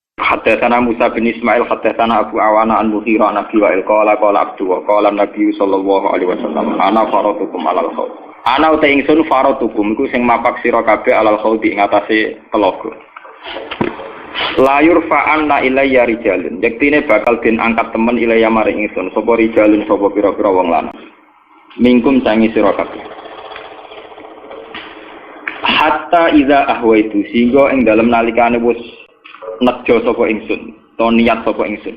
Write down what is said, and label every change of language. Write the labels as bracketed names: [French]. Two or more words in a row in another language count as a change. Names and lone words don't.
[Arabic] حدثنا موسى بن إسماعيل حدثنا أبو عوانة عن مغيرة عن أبي وائل قال عبد وقال النبي صلى الله عليه وسلم أنا فرطكم على الحوض. [Javanese] Ana uta ingsun faratukum iku sing mapak sira kabeh [Arabic] على الحوض [Javanese] ing atase telaga. [Arabic] ليرفعن إلي رجال. [Javanese] Yektine bakal den angkat temen ilayya maring ingsun sapa rijalun sapa pira-pira wong lanang. Mingkum sangi sira kabeh. [Arabic] حتى إذا أهويت [Javanese] singgo ing dalem nalikane wis nejo sapa ingsun, to niat sapa ingsun.